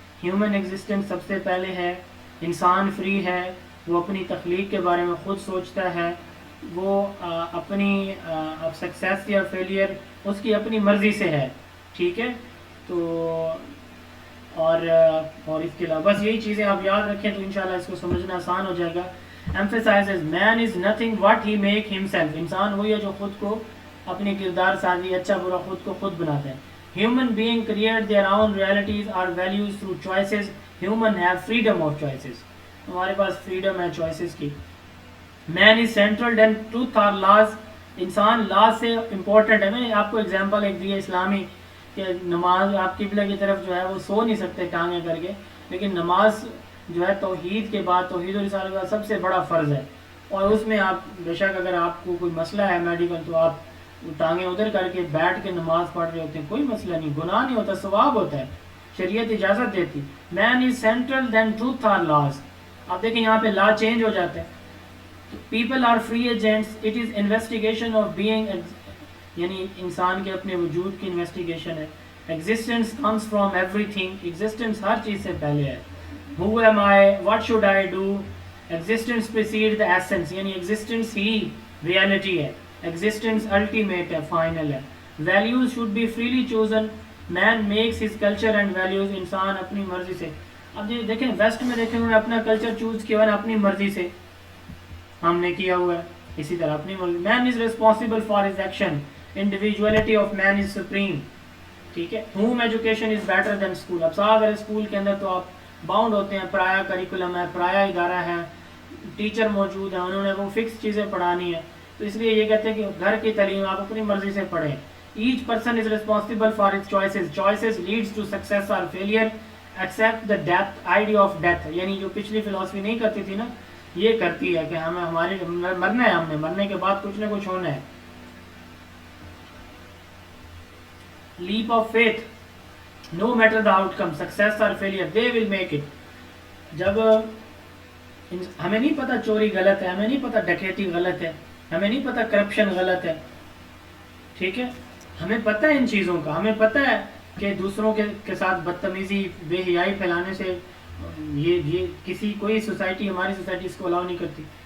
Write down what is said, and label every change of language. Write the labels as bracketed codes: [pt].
[ur] Human existence سب سے پہلے ہے، انسان فری ہے، وہ اپنی تخلیق کے بارے میں خود سوچتا ہے، وہ اپنی سکسیس یا فیلئر اس کی اپنی مرضی سے ہے. ٹھیک ہے. تو اور اس کے علاوہ بس یہی چیزیں آپ یاد رکھیں تو انشاءاللہ اس کو سمجھنا آسان ہو جائے گا. [en] emphasizes man is nothing what he make himself. [ur] انسان وہی ہے جو خود کو اپنی کردار سازی، اچھا برا خود کو خود بناتے ہیں. [en] Human being create their own realities or values through choices. Human have freedom of choices. [ur] ہمارے پاس فریڈم ہے چوائسیز کی. [en] Man is central and truth are laws. [ur] انسان لاز سے امپورٹنٹ ہے. میں نے آپ کو اگزامپل ایک دی ہے اسلامی کہ نماز آپ قبلہ کی طرف جو ہے وہ سو نہیں سکتے ٹانگیں کر کے، لیکن نماز جو ہے توحید کے بعد، توحید و رسالت کا سب سے بڑا فرض ہے. اور اس میں آپ بے شک اگر آپ کو کوئی مسئلہ ہے میڈیکل تو آپ ٹانگیں ادھر کر کے بیٹھ کے نماز پڑھ رہے ہوتے ہیں، کوئی مسئلہ نہیں، گناہ نہیں ہوتا، ثواب ہوتا ہے، شریعت اجازت دیتی. [en] Man is central then truth or laws. [ur] آپ دیکھیں یہاں پہ لا چینج ہو جاتا ہے. [en] People are free agents. It is investigation of being, [ur] یعنی انسان کے اپنے وجود کی انویسٹیگیشن ہے. [en] Existence comes from everything. [ur] Existence ہر چیز سے پہلے ہے. [en] Who am I? What should I do? Existence precedes the essence. [ur] یعنی ایگزسٹنس ہی ریالٹی ہے. ایگزسٹنس الٹیمیٹ ہے، فائنل ہے. [en] Values should be freely chosen. Man makes his culture and values. [ur] انسان اپنی مرضی سے. اب یہ دیکھیں ویسٹ میں دیکھیں انہوں نے اپنا کلچر چوز کیا ہے اپنی مرضی سے، ہم نے کیا ہوا ہے اسی طرح اپنی مرضی. [en] Man is responsible for his action. Individuality of man is supreme. ٹھیک ہے. Home education is better than school. [ur] اب صاحب اگر اسکول کے اندر تو آپ باؤنڈ ہوتے ہیں، پرایا کریکولم ہے، پرایا ادارہ ہے، ٹیچر موجود ہیں، انہوں نے وہ فکس چیزیں پڑھانی ہے، تو اس لیے یہ کہتے ہیں کہ گھر کی تعلیم آپ اپنی مرضی سے پڑھیں. [en] Each person is responsible for his choices. Choices leads to success اور failure. Accept the death, idea of death, [ur] یعنی جو پچھلی فلاسفی نہیں کرتی تھی نا، یہ کرتی ہے کہ ہمیں ہماری مرنا ہے، ہم نے مرنے کے بعد کچھ نہ کچھ ہونا ہے. [en] Leap of faith. No matter the outcome, success or failure, they will make it. [ur] جب ہمیں نہیں پتا چوری غلط ہے، ہمیں نہیں پتا ڈکیتی غلط ہے، ہمیں نہیں پتا کرپشن غلط ہے، ٹھیک ہے، ہمیں پتا ہے ان چیزوں کا، ہمیں پتا ہے کہ دوسروں کے ساتھ بدتمیزی، بے حیائی پھیلانے سے یہ کسی کوئی سوسائٹی، ہماری سوسائٹی اس کو الاؤ نہیں کرتی.